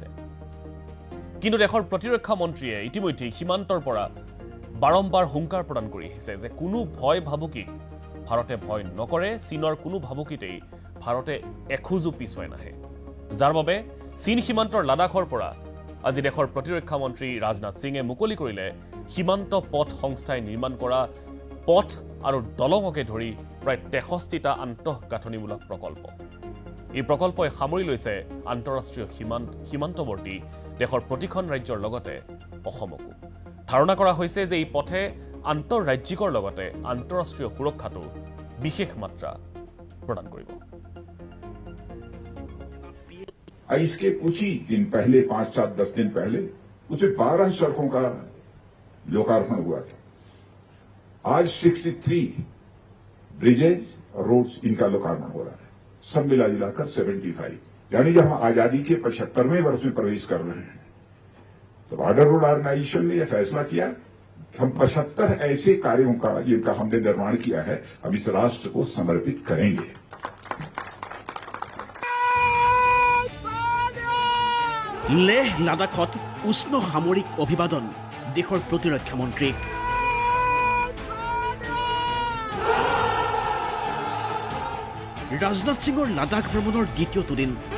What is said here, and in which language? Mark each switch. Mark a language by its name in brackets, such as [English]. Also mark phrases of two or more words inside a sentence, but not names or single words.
[Assamese] কিন্তু দেশৰ প্ৰতিৰক্ষা মন্ত্ৰীয়ে ইতিমধ্যে সীমান্তৰ পৰা বাৰম্বাৰ হুংকাৰ প্ৰদান কৰি আহিছে যে কোনো ভয় ভাবুকিক ভাৰতে ভয় নকৰে, চীনৰ কোনো ভাবুকিতেই ভাৰতে এখোজো পিছুৱাই নাহে, যাৰ বাবে চীন সীমান্তৰ লাডাখৰ পৰা আজি দেশৰ প্ৰতিৰক্ষা মন্ত্ৰী ৰাজনাথ সিঙে মুকলি কৰিলে সীমান্ত পথ সংস্থাই নিৰ্মাণ কৰা পথ আৰু দলঙকে ধৰি প্ৰায় 63টা আন্তঃগাঁথনিমূলক প্ৰকল্প। এই প্ৰকল্পই সামৰি লৈছে আন্তঃৰাষ্ট্ৰীয় সীমান্তৱৰ্তী দেশৰ প্ৰতিখন ৰাজ্যৰ লগতে অসমকো। ধাৰণা কৰা হৈছে যে এই পথে আন্তঃৰাজ্যিকৰ লগতে আন্তঃৰাষ্ট্ৰীয় সুৰক্ষাটো বিশেষ মাত্ৰা প্ৰদান কৰিব। [Hindi] इसके कुछ ही दिन पहले 5, 7, 10 दिन पहले उसमें 12 सड़कों का लोकार्पण हुआ था। आज 63 ब्रिजेज और रोड्स इनका लोकार्पण हो रहा है, सब मिला जुलाकर 75। यानी जब हम आजादी के 75वें वर्ष में प्रवेश कर रहे हैं तो बॉर्डर रोड ऑर्गेनाइजेशन ने यह फैसला किया हम 75 ऐसे कार्यों का जिनका हमने निर्माण किया है हम इस राष्ट्र को समर्पित करेंगे। [Assamese] লেহ লাডাখত উষ্ণ সামৰিক অভিবাদন দেশৰ প্ৰতিৰক্ষা মন্ত্ৰীক। ৰাজনাথ সিঙৰ লাডাখ ভ্ৰমণৰ দ্বিতীয়টো দিন।